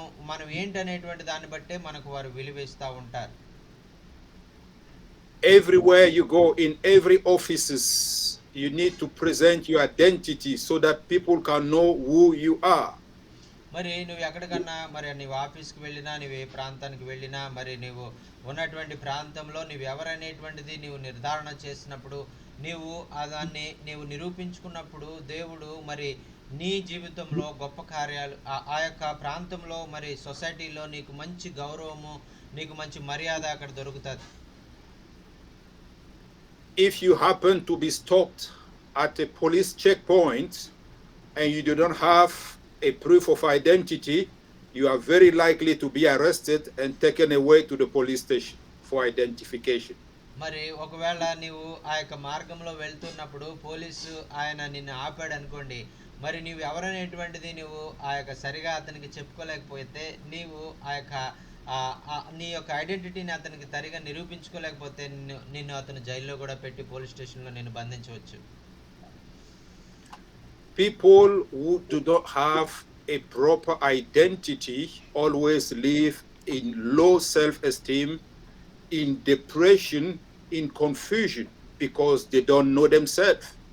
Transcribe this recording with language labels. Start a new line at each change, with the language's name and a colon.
Telugu: మనం ఏంటనేటువంటి దాన్ని బట్టే మనకు వారు విలువిస్తూ ఉంటారు.
English: Everywhere you go, in every offices, you need to present your identity so that people can know who you are.
Telugu: మరి నువ్వు ఎక్కడికన్నా మరి నీవు ఆఫీస్కి వెళ్ళినా, నీవు ఏ ప్రాంతానికి వెళ్ళినా, మరి నీవు ఉన్నటువంటి ప్రాంతంలో నీవు ఎవరనేటువంటిది నీవు నిర్ధారణ చేసినప్పుడు, దాన్ని నీవు నిరూపించుకున్నప్పుడు దేవుడు మరి నీ జీవితంలో గొప్ప కార్యాలు ఆ యొక్క ప్రాంతంలో మరి సొసైటీలో నీకు మంచి గౌరవము, నీకు మంచి మర్యాద అక్కడ దొరుకుతుంది.
English: If you happen to be stopped at a police checkpoint and you do not have a proof of identity, you are very likely to be arrested and taken away to the police station for identification.
Telugu: మరి ఒకవేళ నీవు ఆ యొక్క మార్గంలో వెళ్తున్నప్పుడు police ఆయన నిన్ను ఆపాడు అనుకోండి, మరి నీవు ఎవరనేటువంటిది నీవు ఆ యొక్క సరిగా అతనికి చెప్పుకోలేకపోతే, నీవు ఆ యొక్క నీ యొక్క ఐడెంటిటీని అతనికి సరిగా నిరూపించుకోలేకపోతే నిన్ను అతను జైల్లో కూడా పెట్టి పోలీస్ స్టేషన్లో నిన్ను బంధించవచ్చు.
English: People who do not have a proper identity always live in low self-esteem, in depression, in confusion, because they don't know themselves.